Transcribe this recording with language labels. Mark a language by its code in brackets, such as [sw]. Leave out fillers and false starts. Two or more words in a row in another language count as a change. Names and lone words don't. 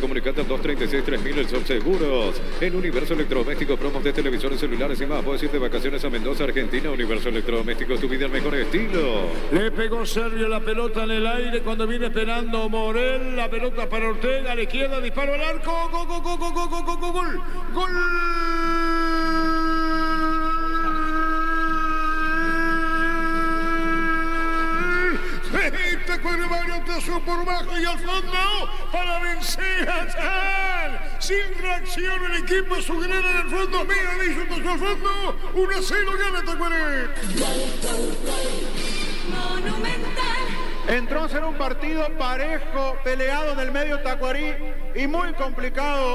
[es] Comunicate al 236-3000, el Sol Seguros. En Universo Electrodomésticos, promos de televisores, celulares y más. Puedes ir de vacaciones a Mendoza, Argentina. Universo Electrodomésticos, tu vida al mejor estilo. Le pegó Sergio la pelota en el aire cuando viene esperando Morel. La pelota para Ortega a la izquierda, disparo al arco. Gol, gol, gol, gol, gol, gol, gol, gol. Gol. Tacuaré Mario Otazú por bajo y al fondo para vencer a Tal. Sin reacción el equipo azulgrana en el fondo. Mira, dice Otazú al fondo. 1-0 gana Tacuaré. Monumental. Entró a ser un partido parejo, peleado en el medio Tacuarí y muy complicado.